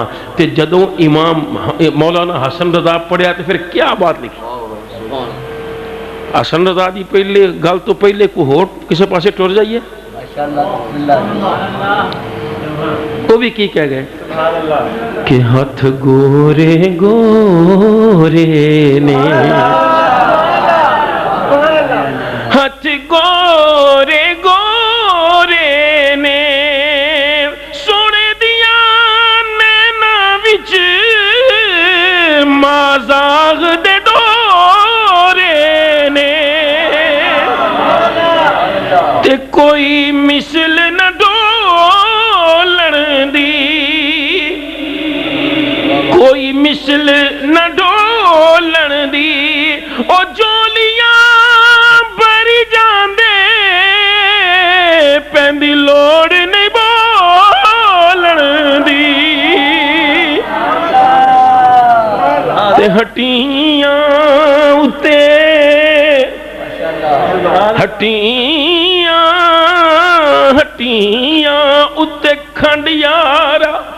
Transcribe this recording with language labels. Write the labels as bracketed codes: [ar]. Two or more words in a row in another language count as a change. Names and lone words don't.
[pa] تے جدوں امام مولانا حسن رضا پڑھیا تے پھر کیا بات لکھی؟ حسن رضا دی پہلے گل تو پہلے کو ہور کسے پاسے ٹر جائیے، وہ بھی کی کہہ گئے کہ ہاتھ گورے گورے نے، ہاتھ گورے گورے نے سونے دیا نینا وچ مازاغ دے ڈورے نے، تے کوئی مثل نہ ڈولن دی، کوئی مثل نہ ڈولن دی، او جولیاں بری جاندے پیندی لوڑ نہیں بولن دی، تے ہٹیاں اتے ہٹیاں ہٹیاں اتے کھنڈ یارا،